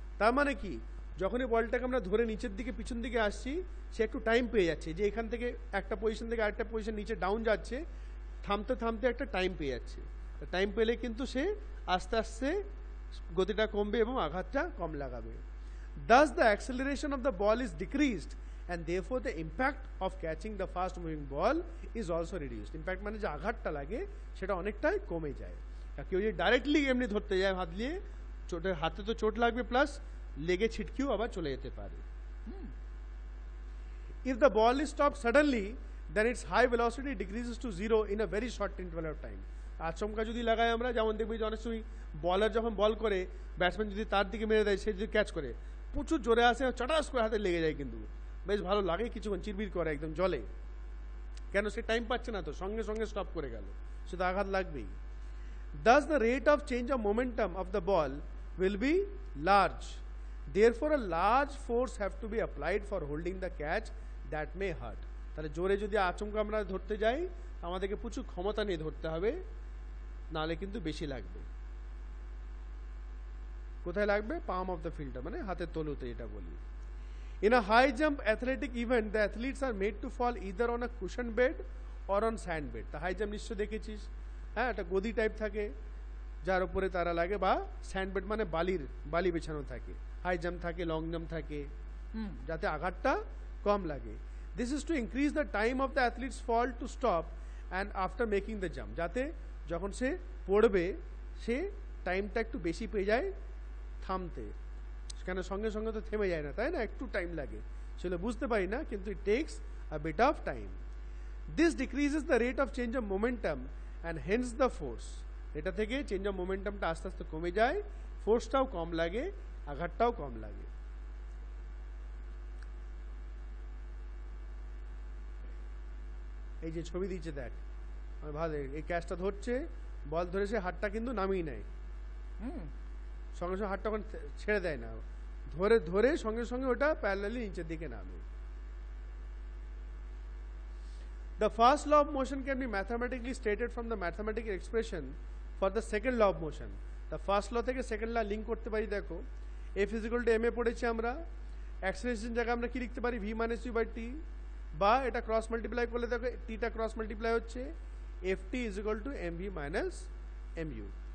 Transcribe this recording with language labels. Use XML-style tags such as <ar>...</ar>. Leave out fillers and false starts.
<bn>তার মানে কি, যখনই বলটাকে আমরা ধরে নিচের দিকে পিছন দিকে আসছি, সে একটু টাইম পেয়ে যাচ্ছে, যে এখান থেকে একটা পজিশন থেকে আরেকটা পজিশন নিচে ডাউন যাচ্ছে, থামতে থামতে একটা টাইম পেয়ে যাচ্ছে। টাইম পেলে কিন্তু সে আস্তে আস্তে গতিটা কমবে এবং আঘাতটা কম লাগাবে।</bn> <en>Thus the acceleration of the ball is decreased and therefore the impact of catching the fast moving ball is also reduced.</en> <bn>Impact মানে যে আঘাতটা লাগে সেটা অনেকটাই কমে যায়। কেউ যদি ডাইরেক্টলি এমনি ধরতে যায় হাত দিয়ে, চোটের হাতে তো চোট লাগবে, প্লাস লেগে ছিটকেও আবার চলে যেতে পারে।</bn> <en>If the ball is stopped suddenly, then its high velocity decreases to 0 in a very short interval of time.</en> <bn>আচমকা যদি লাগাই আমরা, যেমন দেখবি যে অনেক সময় বলার যখন বল করে, ব্যাটসম্যান যদি তার দিকে মেরে দেয়, সে যদি ক্যাচ করে, প্রচুর জোরে আসে, চটাস করে হাতে লেগে যায়, কিন্তু বেশ ভালো লাগে, কিছুক্ষণ চিরবির করে একদম জলে, কেন সে টাইম পাচ্ছে না, তো সঙ্গে সঙ্গে স্টপ করে গেল, সে তো আঘাত লাগবেই।</bn> <en>Thus the rate of change of momentum of the ball will be large. Therefore a large force have to be applied for holding the catch that may hurt.</en> <bn>তাহলে জোরে যদি আচমকা আমরা ধরতে যাই, আমাদেরকে প্রচুর ক্ষমতা নিয়ে ধরতে হবে, নালে কিন্তু বেশি লাগবে। কোথায় লাগবে? পাম অফ দ্য ফিল্ডার, মানে হাতের তলুতে, এটা বলি।</bn> <en>In a high jump athletic event, the athletes are made to fall either on a cushion bed or on sand bed.</en> <bn>তা হাই জাম্প নিশ্চয় দেখেছিস, হ্যাঁ, একটা গদি টাইপ থাকে যার উপরে তারা লাগে, বা স্যান্ড বেড মানে বালি বেছানো থাকে। হাই জাম্প থাকে, লং জাম্প থাকে, যাতে আঘাতটা কম লাগে।</bn> <en>this is to increase the time of the athlete's fall to stop and after making the jump,</en> <bn>যাতে যখন সে পড়বে সে টাইমটা একটু বেশি পেয়ে যায় থামতে, কেন সঙ্গে সঙ্গে তো থেমে যায় না, তাই না, একটু টাইম লাগে, সেটা বুঝতে পারি না, কিন্তু</bn> <en>It takes a bit of time. This decreases the rate of change of momentum and hence the force.</en> <bn>এটা থেকে চেঞ্জ অফ মোমেন্টামটা আস্তে আস্তে কমে যায়, ফোর্সটাও কম লাগে, আঘাতটাও কম লাগে। এই যে ছবি দিচ্ছে দেখ, ভালো, এই ক্যাচটা ধরছে, বল ধরে সে হাতটা কিন্তু নামিয়ে নেয়, সঙ্গে সঙ্গে হাতটা ওখানে ছেড়ে দেয় না, ধরে ধরে সঙ্গে সঙ্গে ওটা প্যারালালি নিচের দিকে নামে।</bn> <en>The first law of motion can be mathematically stated from the mathematical expression for the second law of motion.</en> <bn>The first law থেকে সেকেন্ড ল লিঙ্ক করতে পারি, দেখো</bn> <en>F is equal to ma</en> <bn>পড়েছি আমরা, acceleration জায়গায় আমরা কি লিখতে পারি?</bn> <en>v minus u by t,</en> <bn>বা এটা ক্রস মাল্টিপ্লাই করলে দেখো টিটা ক্রস মাল্টিপ্লাই হচ্ছে,</bn> <en>ft is equal to mv minus mu।</en>